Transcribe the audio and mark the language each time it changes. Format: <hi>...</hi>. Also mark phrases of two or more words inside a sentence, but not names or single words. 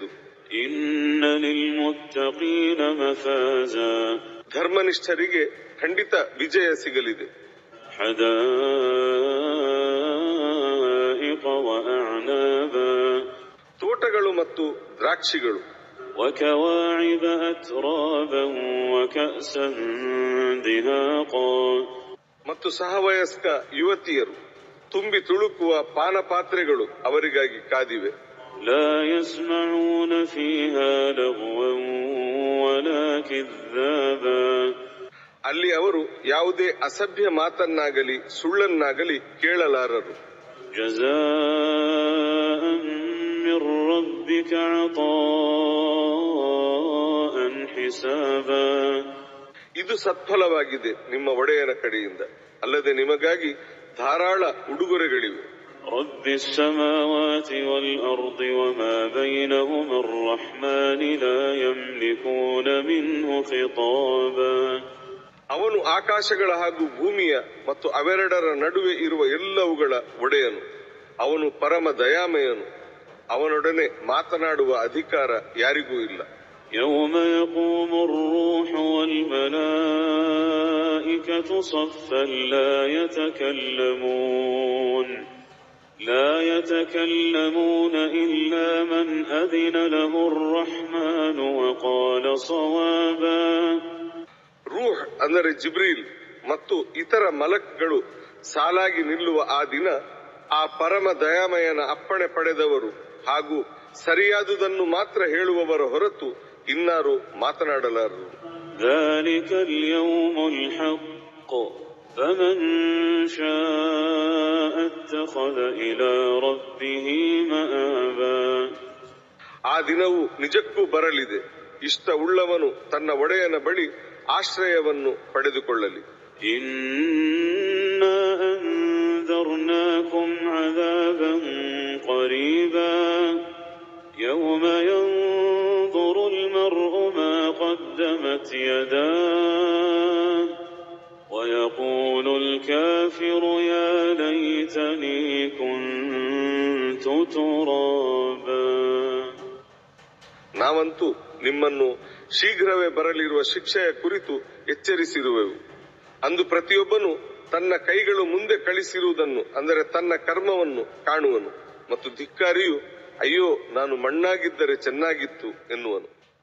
<ar>إن للمتقين مفازا,</ar> <kn>ಧರ್ಮನಿಷ್ಠರಿಗೆ ಖಂಡಿತ ವಿಜಯ ಸಿಗಲಿದೆ.</kn> <ar>حدائق وأعنابا,</ar> <kn>ತೋಟಗಳು ಮತ್ತು ದ್ರಾಕ್ಷಿಗಳು.</kn> <ar>وكواعب أترابا وكأسا دهاقا,</ar> <kn>ಮತ್ತು ಸಹವಯಸ್ಕ ಯುವತಿಯರು, ತುಂಬಿ ತುಳುಕುವ ಪಾನಪಾತ್ರೆಗಳು ಅವರಿಗಾಗಿ ಕಾದಿವೆ.</kn> <ar>لا يسمعون فيها لغوا ولا كذابا,</ar> <kn>ಅಲ್ಲಿ ಅವರು ಯಾವುದೇ ಅಸಭ್ಯ ಮಾತನ್ನಾಗಲಿ ಸುಳ್ಳನ್ನಾಗಲಿ ಕೇಳಲಾರರು.</kn> <ar>جزاء من ربك عطاء حسابا.</ar> <kn>ಇದು ಸತ್ಫಲವಾಗಿದೆ ನಿಮ್ಮ ಒಡೆಯನ ಕಡೆಯಿಂದ, ಅಲ್ಲದೆ ನಿಮಗಾಗಿ ಧಾರಾಳ ಉಡುಗೊರೆಗಳಿವೆ.</kn> <ar>رب السماوات والأرض وما بينهما الرحمن لا يملكون منه خطابا.</ar> <kn>ಅವನು ಆಕಾಶಗಳ ಹಾಗೂ ಭೂಮಿಯ ಮತ್ತು ಅವೆರಡರ ನಡುವೆ ಇರುವ ಎಲ್ಲವುಗಳ ಒಡೆಯನು. ಅವನು ಪರಮ ದಯಾಮಯನು. ಅವನೊಡನೆ ಮಾತನಾಡುವ ಅಧಿಕಾರ ಯಾರಿಗೂ ಇಲ್ಲ.</kn> <ar>يوم يقوم الروح والملائكة صفا لا يتكلمون إلا من أذن له الرحمن وقال صوابا.</ar> <kn>ರೂಹ್ ಅಂದರೆ ಜಿಬ್ರೀಲ್ ಮತ್ತು ಇತರ ಮಲಕ್ಗಳು ಸಾಲಾಗಿ ನಿಲ್ಲುವ ಆ ದಿನ ಆ ಪರಮ ದಯಾಮಯನ ಅಪ್ಪಣೆ ಪಡೆದವರು ಹಾಗೂ ಸರಿಯಾದುದನ್ನು ಮಾತ್ರ ಹೇಳುವವರ ಹೊರತು ಇನ್ನಾರು ಮಾತನಾಡಲಾರರು.</kn> <ar>ذلك اليوم الحق فمن شاء اتخذ إلى ربه مآبا.</ar> <kn>ಆ ದಿನವು ನಿಜಕ್ಕೂ ಬರಲಿದೆ. ಇಷ್ಟ ಉಳ್ಳವನು ತನ್ನ ಒಡೆಯನ ಬಳಿ ಆಶ್ರಯವನ್ನು ಪಡೆದುಕೊಳ್ಳಲಿ.</kn> <ar>إنا أنذرناكم عذابا قريبا يوم ينظر المرء ما قدمت يداه ويقول الكافر يا ليتني كنت ترابا.</ar> <kn>ನಾವಂತೂ ನಿಮ್ಮನ್ನು ಶೀಘ್ರವೇ ಬರಲಿರುವ ಶಿಕ್ಷೆಯ ಕುರಿತು ಎಚ್ಚರಿಸಿರುವೆವು. ಅಂದು ಪ್ರತಿಯೊಬ್ಬನು ತನ್ನ ಕೈಗಳು ಮುಂದೆ ಕಳಿಸಿರುವುದನ್ನು, ಅಂದರೆ ತನ್ನ ಕರ್ಮವನ್ನು ಕಾಣುವನು, ಮತ್ತು ಧಿಕ್ಕಾರಿಯು ಅಯ್ಯೋ ನಾನು ಮಣ್ಣಾಗಿದ್ದರೆ ಚೆನ್ನಾಗಿತ್ತು ಎನ್ನುವನು.</kn>